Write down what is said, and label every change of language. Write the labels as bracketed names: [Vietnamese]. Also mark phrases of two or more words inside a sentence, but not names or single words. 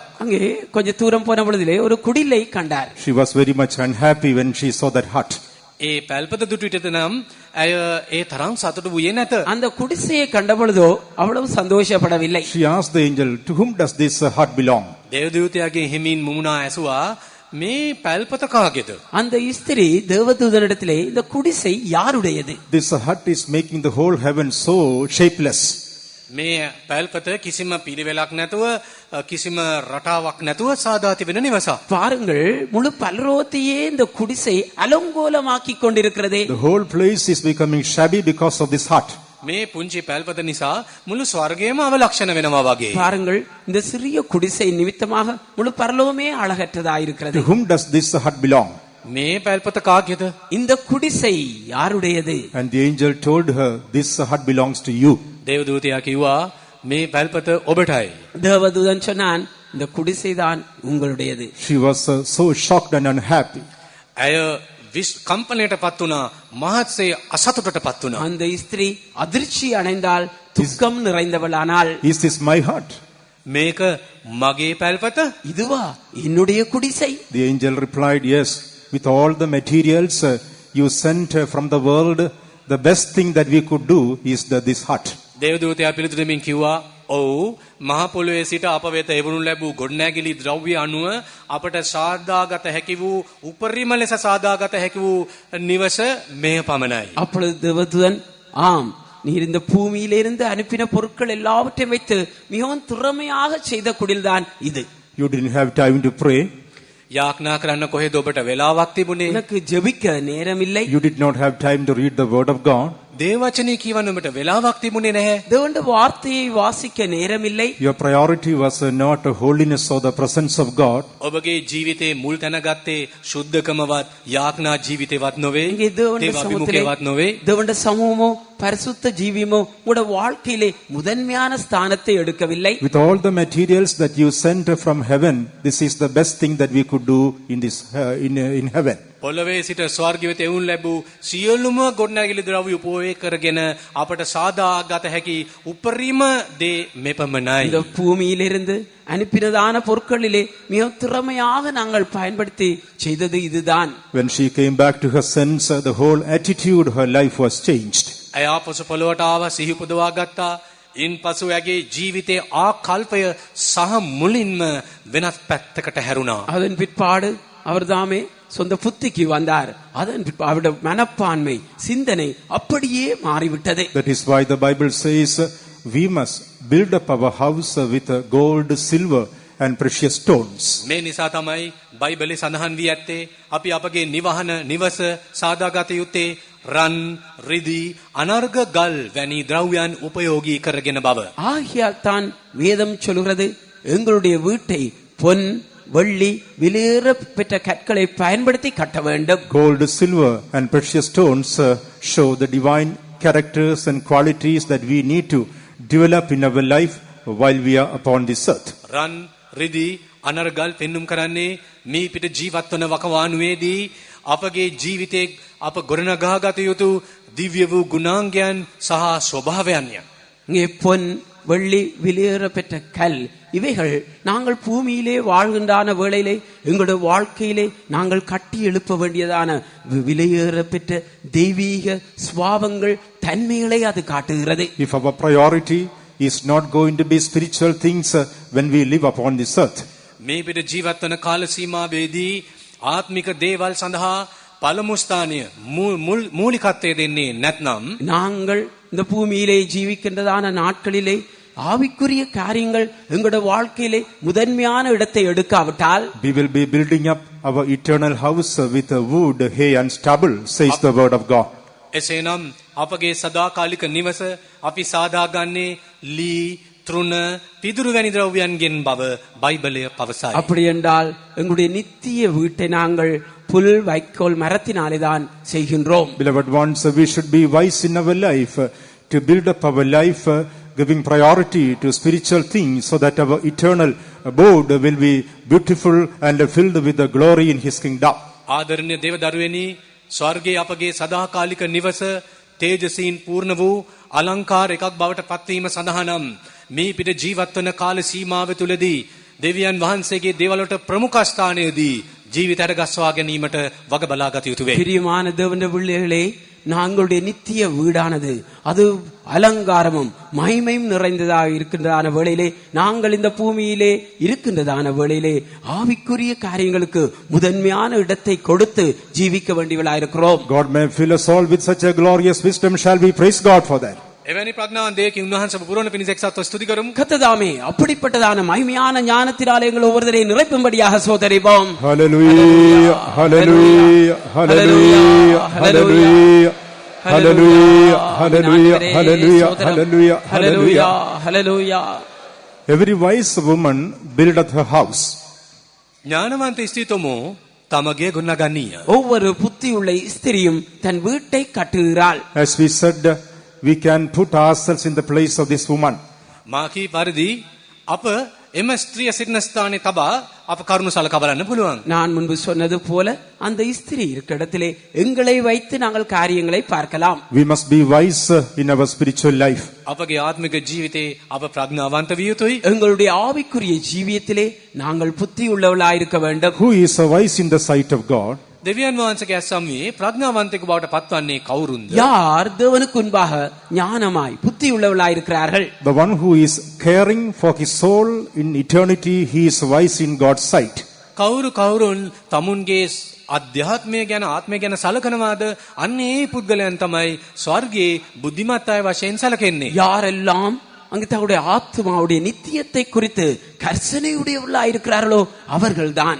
[Tamil] அங்கே கொஞ்ச தூரம் போன பொழுதிலே ஒரு குடிலை கண்டார். [English] She was very much unhappy when she saw that hut. [Sinhala] ඒ පැල්පත දුටු විට නම් ඇය ඒ තරම් සතුටු වුණේ නැත. [Tamil] அந்த குடிசையை கண்ட பொழுதோ அவ்வளவு சந்தோஷப்படவில்லை. [English] She asked the angel, to whom does this hut belong? [Sinhala] දේවදූතයාගේ හිමින් මුමුණා ඇසුවා මේ පැල්පත කාගේද? [Tamil] அந்த ஸ்திரீ தேவதூதனிடத்திலே இந்த குடிசை யாருடையது? [English] This hut is making the whole heaven so shapeless. [Sinhala] මේ පැල්පත කිසිම පිළිවෙලක් නැතුව කිසිම රටාවක් නැතුව සාදා තිබෙන නිවසක්. [Tamil] பாருங்கள், முழு பல்ரோத்தையே இந்த குடிசை அலங்கோலமாக்கி கொண்டிருக்கிறதே. [English] The whole place is becoming shabby because of this hut. [Sinhala] මේ පුංචි පැල්පත නිසා මුළු ස්වර්ගයම අවලක්ෂණ වෙනවා වගේ. [Tamil] பாருங்கள், இந்த சிறிய குடிசை நிமித்தமாக முழு பரலோகமே அழகற்றதாயிருக்கிறது. [English] To whom does this hut belong? [Sinhala] මේ පැල්පත කාගේද? [Tamil] இந்த குடிசை யாருடையது? [English] And the angel told her, this hut belongs to you. [Sinhala] දේවදූතයා කිව්වා මේ පැල්පත ඔබටයි. [Tamil] தேவதூதன் சொன்னான், இந்த குடிசைதான் உங்களுடையது. [English] She was so shocked and unhappy. [Sinhala] ඇය කම්පනයටපත් වුණා, මහත්සේ අසතුටටපත් වුණා. [Tamil] அந்த ஸ்திரீ அதிர்ச்சி அடைந்தால், துக்கம் நிறைந்தவளானால், [English] Is this my hut? [Sinhala] මේක මගේ පැල්පත? [Tamil] இதுவா என்னுடைய குடிசை? [English] The angel replied, yes, with all the materials you sent from the world, the best thing that we could do is this hut. [Sinhala] දේවදූතයා පිළිතුරමින් කිව්වා ඔව් මහ පොළොවේ සිට අප වෙත එවනු ලැබූ ගොඩනැගිලි ද්‍රව්‍ය අනුව අපට සාදාගත හැකි වූ උපරිම ලෙස සාදාගත හැකි වූ නිවස මෙය පමණයි. [Tamil] அப்பொழுது தேவதூதன் ஆம் நீர் இந்த பூமியிலிருந்து அனுப்பின பொருட்கள் எல்லாவற்றையும் வைத்து மிகவும் திறமையாக செய்த குடில்தான் இது. [English] You didn't have time to pray. [Sinhala] යාඥා කරන්න කොහෙද ඔබට වෙලාවක් තිබුණේ? [Tamil] எனக்கு ஜெபிக்க நேரம் இல்லை. [English] You did not have time to read the word of God. [Sinhala] දේවචනේ කියවන්න ඔබට වෙලාවක් තිබුණේ නැහැ. [Tamil] தேவனுடைய வார்த்தையை வாசிக்க நேரம் இல்லை. [English] Your priority was not holiness or the presence of God. [Sinhala] ඔබගේ ජීවිතේ මුල් තැන ගත්තේ සුද්ධකමවත් යාඥා ජීවිතේවත් නොවේ. [Tamil] இங்கே தேவனுடைய [Sinhala] දේව [Tamil] சமூகத்திலே [Sinhala] අභිමුඛේවත් නොවේ. [Tamil] தேவனுடைய சமூகமோ பரிசுத்த ஜீவியமோ உங்களுடைய வாழ்க்கையிலே முதன்மையான ஸ்தானத்தை எடுக்கவில்லை. [English] With all the materials that you sent from heaven, this is the best thing that we could do in this in heaven. [Sinhala] පොළවේ සිට ස්වර්ග වෙත එවුන් ලැබූ සියලුම ගොඩනැගිලි ද්‍රව්‍ය උපයෝග කරගෙන අපට සාදාගත හැකි උපරිම දේ මෙපමණයි. [Tamil] இந்த பூமியிலிருந்து அனுப்பினதான பொருட்களிலே மிக திறமையாக நாங்கள் பயன்படுத்தி செய்தது இதுதான். [English] When she came back to her sense, the whole attitude, her life was changed. [Sinhala] ඇය ආපසු පොළොවට ආව සිහි උපදවා ගත්තා. ඉන්පසු ඇගේ ජීවිතේ ආකල්පය සහ මුලින්ම වෙනස් පැත්තකට හැරුණා. [Tamil] அதன் பிற்பாடு அவர் தாமே சொந்த புத்திக்கு வந்தார். அதன் அவருடைய மனப்பான்மை சிந்தனை அப்படியே மாறிவிட்டது. [English] That is why the Bible says we must build up our house with gold, silver and precious stones. [Sinhala] මේ නිසා තමයි බයිබලයේ සඳහන් වී ඇත්තේ අපි අපගේ නිවස සාදාගත යුත්තේ රන්, රිදී, අනර්ග ගල් වැනි ද්‍රව්‍යයන් උපයෝගී කරගෙන බව. [Tamil] ஆகியால் தான் வேதம் சொல்கிறது எங்களுடைய வீட்டை பொன் வெள்ளி விலையேற பெற்ற கற்களை பயன்படுத்தி கட்ட வேண்டும். [English] Gold, silver and precious stones show the divine characters and qualities that we need to develop in our life while we are upon this earth. [Sinhala] රන්, රිදී, අනර්ගල් පෙන්눔 කරන්නේ මේ පිට ජීවත් වන වකවානුවේදී අපගේ ජීවිතේ අප ගොඩනගාගත යුතු දිව්‍ය වූ ගුණාංගයන් සහ ස්වභාවයන්ය. [Tamil] இங்கே பொன் வெள்ளி விலையேற பெற்ற கல் இவைகள் நாங்கள் பூமியிலே வாழ்கின்றான வேளையிலே எங்களுடைய வாழ்க்கையிலே நாங்கள் கட்டி எழுப்ப வேண்டியதான விலையேற பெற்ற தெய்வீக சுபாவங்கள் தன்மைகளை அது காட்டுகிறது. [English] If our priority is not going to be spiritual things when we live upon this earth, [Sinhala] මේ පිට ජීවත් වන කාල සීමාවේදී ආත්මික දේවල් සඳහා පළමු ස්ථානය මූලිකත්වය දෙන්නේ නැත්නම් [Tamil] நாங்கள் இந்த பூமியிலே ஜீவிக்கின்றதான நாட்களிலே ஆவிக்குரிய காரியங்கள் எங்களுடைய வாழ்க்கையிலே முதன்மையான இடத்தை எடுக்காவிட்டால் [English] we will be building up our eternal house with wood, hay and stubble, says the word of God. [Sinhala] එසේනම් අපගේ සදාකාලික නිවස අපි සාදාගන්නේ ලී, තෘණ, පිදුරු වැනි ද්‍රව්‍යයන්ගෙන් බව බයිබලය පවසයි. [Tamil] அப்படி என்றால் எங்களுடைய நித்திய வீட்டை நாங்கள் புல் வைக்கோல் மரத்தினாலே தான் செய்கின்றோம். [English] Beloved ones, we should be wise in our life to build up our life, giving priority to spiritual things so that our eternal abode will be beautiful and filled with the glory in His kingdom. [Sinhala] ආදරණීය දේව දරුවනි, ස්වර්ගයේ අපගේ සදාකාලික නිවස තේජසින් පූර්ණ වූ අලංකාර එකක් බවට පත්වීම සඳහා නම් මේ පිට ජීවත් වන කාල සීමාව තුළදී දෙවියන් වහන්සේගේ දේවල්වලට ප්‍රමුඛ ස්ථානයේදී ජීවිතයට ගස්වා ගැනීමට වග බලා ගත යුතු වේ. [Tamil] பிரியமான தேவனுடைய பிள்ளைகளே, நாங்களுடைய நித்திய வீடானது அது அலங்காரமும் மகிமையும் நிறைந்ததாக இருக்கின்றதான வேளையிலே நாங்கள் இந்த பூமியிலே இருக்கின்றதான வேளையிலே ஆவிக்குரிய காரியங்களுக்கு முதன்மையான இடத்தை கொடுத்து ஜீவிக்க வேண்டியவர்களாயிருக்கிறோம். [English] God may fill us all with such a glorious wisdom. Shall we praise God for that? [Sinhala] එවැනි ප්‍රඥාවන් දෙකකින් උන්වහන්සේ පුරවන පිණිස එක්සත්ව ස්තුති කරමු. [Tamil] கர்த்ததாமே அப்படிப்பட்டதான மகிமையான ஞானத்தினாலே எங்கள் ஒவ்வொருவரையும் நிரப்பும்படியாக சோதரிப்போம். [English] Hallelujah, hallelujah, hallelujah, hallelujah, hallelujah, hallelujah, hallelujah, hallelujah, hallelujah. Hallelujah. Every wise woman buildeth her house. [Sinhala] ඥානවන්ත ස්ත්‍රීතමෝ තමගේ ගොඩනගන්නීය. [Tamil] ஒவ்வொரு புத்தியுள்ள ஸ்திரியும் தன் வீட்டை கட்டுகிறாள். [English] As we said, we can put ourselves in the place of this woman. [Sinhala] මා කී පරිදි අප එම ස්ත්‍රිය සිටින ස්ථානයේ තබා අප කරුණු සලකා බලන්න පුළුවන්. [Tamil] நான் முன்பு சொன்னது போல அந்த ஸ்திரீ இருக்கிற இடத்திலே எங்களை வைத்து நாங்கள் காரியங்களை பார்க்கலாம். [English] We must be wise in our spiritual life. [Sinhala] අපගේ ආත්මික ජීවිතේ අප ප්‍රඥාවන්ත විය යුතුයි. [Tamil] எங்களுடைய ஆவிக்குரிய ஜீவியத்திலே நாங்கள் புத்தி உள்ளவர்களாயிருக்க வேண்டும். [English] Who is wise in the sight of God? [Sinhala] දෙවියන් වහන්සේගේ ඇස්සම්මේ ප්‍රඥාවන්තයෙකු බවට පත්වන්නේ කවුරුන්ද? [Tamil] யார் தேவனுக்கு முன்பாக ஞானமாய் புத்தி உள்ளவர்களாய் இருக்கிறார்கள்? [English] The one who is caring for his soul in eternity, he is wise in God's sight. [Sinhala] කවුරුන් තමුන්ගේ අධ්‍යාත්මය ගැන ආත්මය ගැන සලකනවාද? අන්න ඒ පුද්ගලයන් තමයි ස්වර්ගයේ බුද්ධිමත් අය වශයෙන් සැලකෙන්නේ. [Tamil] யாரெல்லாம் அங்கு தங்களுடைய ஆத்மாவுடைய நித்தியத்தை குறித்து கர்சனையுடையவர்களாய் இருக்கிறார்களோ அவர்கள்தான்.